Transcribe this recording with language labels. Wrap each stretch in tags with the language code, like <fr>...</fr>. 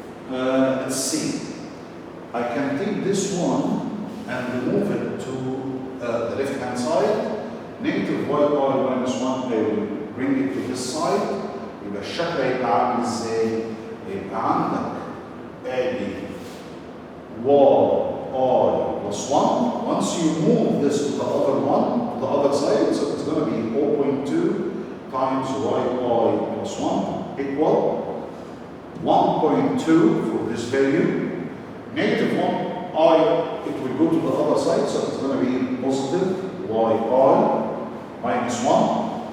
<en>Let's see. I can take this one and remove it to the left hand side. Negative yi minus 1 I will bring it to this side.</en> <ar>يبقى الشكل هيبقى عامل ازاي؟ يبقى عندك ادي</ar> <en>y plus 1. Once you move this to the other one, to the other side, so it's going to be 0.2 times yi plus 1 equal 1.2 for this value. Negative 1 it will go to the other side, so it's going to be positive yi minus 1.</en>